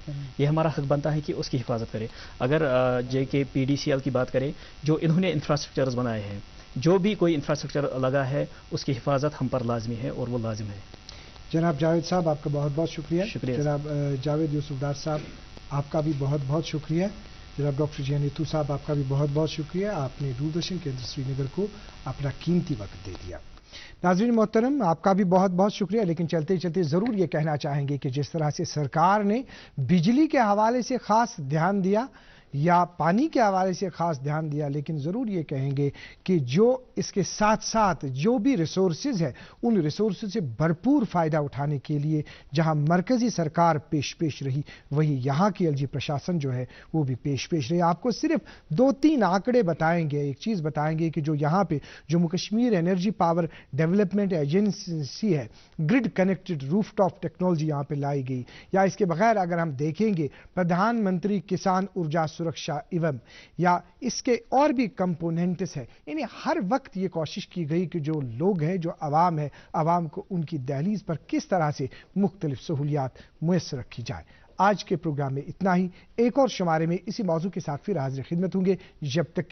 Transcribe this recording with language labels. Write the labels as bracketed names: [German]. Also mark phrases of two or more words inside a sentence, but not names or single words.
[Urdu] یہ ہمارا حق بنتا ہے کہ اس کی حفاظت کرے. اگر جے کے پی ڈی سی ایل کی بات کریں, جو انہوں نے انفراسٹرکچرز بنائے ہیں, جو بھی کوئی انفراسٹرکچر لگا ہے اس کی حفاظت ہم پر لازمی ہے اور وہ لازم ہے. جناب جاوید صاحب آپ کا بہت بہت شکریہ. جناب جاوید یوسف ڈار صاحب آپ کا بھی بہت بہت شکریہ. جناب ڈاکٹر جیانی اتو صاحب آپ کا بھی بہت بہت شکریہ, آپ نے دوردرشن کیندر سری نگر کو اپنا قیمتی وقت دے دیا. ناظرین محترم آپ کا بھی بہت بہت شکریہ. لیکن چلتے چلتے ضرور یہ کہنا چاہیں گے کہ جس طرح سے سرکار نے بجلی کے حوالے سے خاص دھیان دیا یا پانی کے حوالے سے خاص دھیان دیا, لیکن ضرور یہ کہیں گے کہ جو اس کے ساتھ ساتھ جو بھی ریسورسز ہے ان ریسورسز سے بھرپور فائدہ اٹھانے کے لیے جہاں مرکزی سرکار پیش رہی وہی یہاں کی ایل جی پرشاسن جو ہے وہ بھی پیش رہی. آپ کو صرف 2-3 آنکڑے بتائیں گے, ایک چیز بتائیں گے کہ جو یہاں پہ جموں کشمیر انرجی پاور ڈیولپمنٹ ایجنسی ہے, [English] grid connected rooftop technology [Urdu] یہاں پہ لائی گئی. یا اس کے بغیر اگر ہم دیکھیں گے پردھان منتری کسان ارجا سرکشا ایوم, یا اس کے اور بھی کمپوننٹس ہیں. یعنی ہر وقت یہ کوشش کی گئی کہ جو لوگ ہیں, جو عوام ہے, عوام کو ان کی دہلیز پر کس طرح سے مختلف سہولیات میسر رکھی جائے. آج کے پروگرام میں اتنا ہی. ایک اور شمارے میں اسی موضوع کے ساتھ پھر حاضر خدمت ہوں گے.